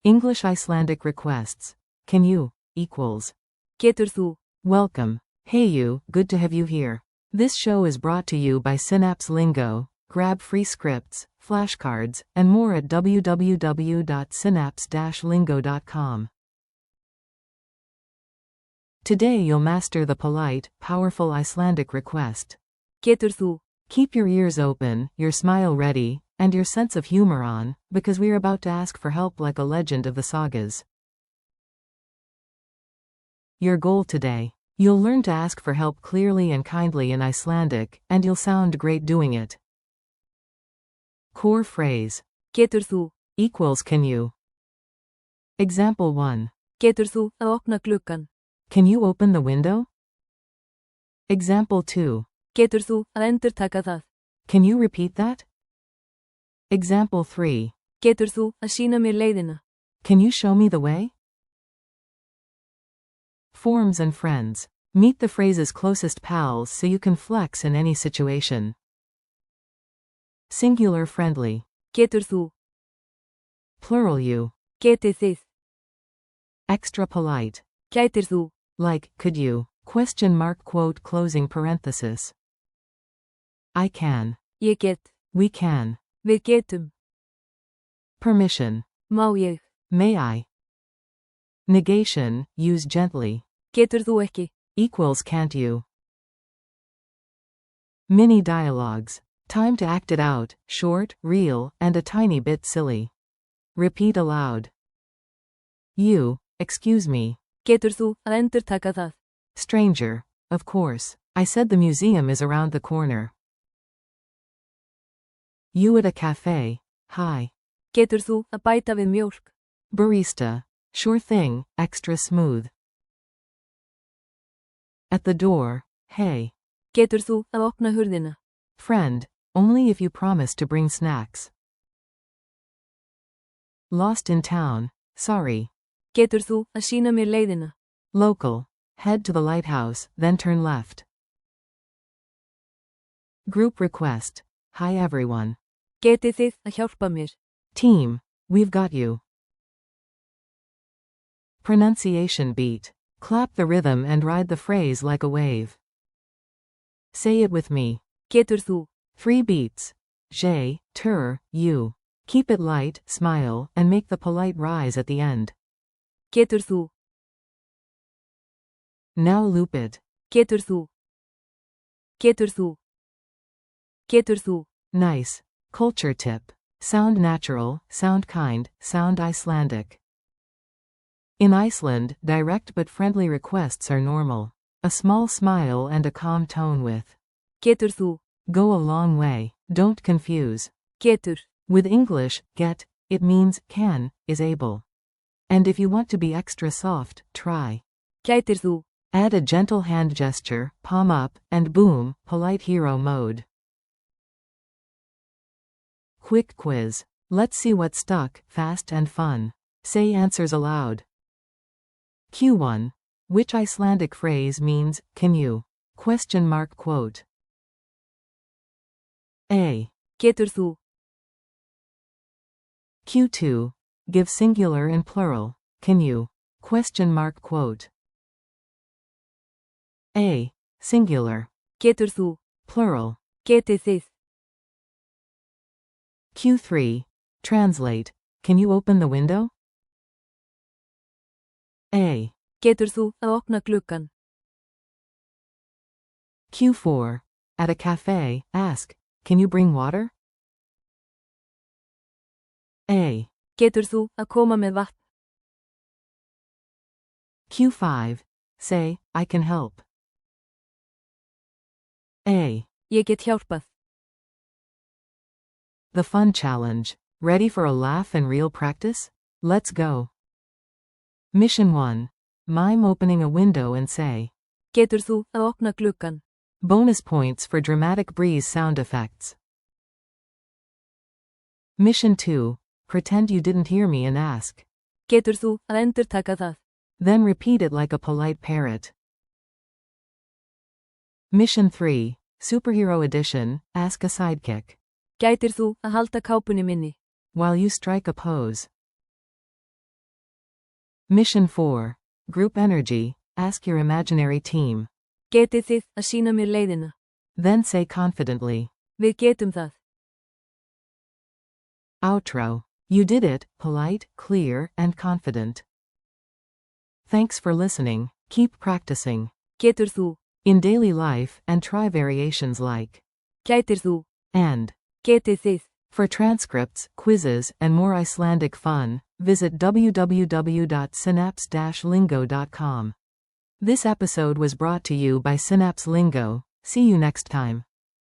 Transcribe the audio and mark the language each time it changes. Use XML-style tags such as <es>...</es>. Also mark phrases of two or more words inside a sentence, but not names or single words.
<en>English-Icelandic requests. Can you, equals.</en> <is>Getur þú.</is> <en>Welcome. Hey you, good to have you here. This show is brought to you by Synapse Lingo. Grab free scripts, flashcards, and more at www.synapse-lingo.com. Today you'll master the polite, powerful Icelandic request.</en> <is>Getur þú.</is> <en>Keep your ears open, your smile ready, and your sense of humor on, because we're about to ask for help like a legend of the sagas. Your goal today. You'll learn to ask for help clearly and kindly in Icelandic, and you'll sound great doing it. Core phrase.</en> <is>Getur þú.</is> <en>Equals can you. Example 1.</en> <is>Getur þú að opna gluggann.</is> <en>Can you open the window? Example 2.</en> <is>Getur þú að endurtaka það.</is> <en>Can you repeat that? Example 3.</en> <is>Getur þú að sýna mér leiðina.</is> <en>Can you show me the way? Forms and friends. Meet the phrase's closest pals so you can flex in any situation. Singular friendly.</en> <is>Getur þú.</is> <en>Plural you.</en> <is>Getið þið.</is> <en>Extra polite.</en> <is>Gætir þú.</is> <en>Like, could you? Question mark quote closing parenthesis. I can.</en> <is>Ég get.</is> <en>We can.</en> <is>Við getum.</is> <en>Permission.</en> <is>Má ég.</is> <en>May I? Negation, use gently.</en> <is>Getur þú ekki.</is> <en>Equals can't you. Mini dialogues. Time to act it out, short, real, and a tiny bit silly. Repeat aloud. You, excuse me.</en> <is>Getur þú að endurtaka það.</is> <en>Stranger, of course. I said the museum is around the corner. You at a cafe. Hi.</en> <is>Getur þú að bæta við mjólk.</is> <en>Barista. Sure thing, extra smooth. At the door. Hey.</en> <is>Getur þú að opna hurðina.</is> <en>Friend, only if you promise to bring snacks. Lost in town. Sorry.</en> <is>Getur þú að sýna mér leiðina.</is> <en>Local. Head to the lighthouse, then turn left. Group request. Hi everyone.</en> <is>Getið þið að hjálpa mér.</is> <en>Team. We've got you. Pronunciation beat. Clap the rhythm and ride the phrase like a wave. Say it with me.</en> <is>Getur þú.</is> <en>3 beats. J, tur, you. Keep it light, smile, and make the polite rise at the end.</en> <is>Getur þú.</is> <en>Now loop it.</en> <is>Getur þú. Getur þú. Getur þú.</is> <en>Nice. Culture tip. Sound natural, sound kind, sound Icelandic. In Iceland, direct but friendly requests are normal. A small smile and a calm tone with</en> <is>Getur þú.</is> <en>go a long way. Don't confuse. Getur. With English, get, it means can, is able. And if you want to be extra soft, try.</en> <is>Gætir þú.</is> <en>Add a gentle hand gesture, palm up, and boom, polite hero mode. Quick quiz. Let's see what stuck, fast and fun. Say answers aloud. Q1. Which Icelandic phrase means, can you? Question mark quote. A.</en> <is>Getur þú.</is> <en>Q2. Give singular and plural. Can you? Question mark quote. A. Singular.</en> <is>Getur þú.</is> <en>Plural.</en> <is>Getið þið.</is> <en>Q3. Translate. Can you open the window? A.</en> <is>Getur þú að opna gluggann.</is> <en>Q4. At a cafe, ask, can you bring water? A.</en> <is>Getur þú að koma með vatn.</is> <en>Q5. Say, I can help. A.</en> <is>Ég get hjálpað.</is> <en>The fun challenge. Ready for a laugh and real practice? Let's go. Mission 1. Mime opening a window and say.</en> <is>Getur þú að opna gluggann.</is> <en>Bonus points for dramatic breeze sound effects. Mission 2. Pretend you didn't hear me and ask.</en> <is>Getur þú að endurtaka það.</is> <en>Then repeat it like a polite parrot. Mission 3. Superhero edition, ask a sidekick.</en> <is>Gætir þú að halda kápunni minni.</is> <en>While you strike a pose. Mission 4. Group energy. Ask your imaginary team.</en> <is>Getið þið að sýna mér leiðina?</is> <en>Then say confidently.</en> <is>Við getum það.</is> <en>Outro. You did it, polite, clear, and confident. Thanks for listening. Keep practicing.</en> <is>Getur þú?</is> <en>In daily life, and try variations like</en> <is>Gætir þú?</is> <en>and.</en> <is>Getið þið?</is> <en>For transcripts, quizzes, and more Icelandic fun, visit www.synapse-lingo.com. This episode was brought to you by Synapse Lingo. See you next time.</en>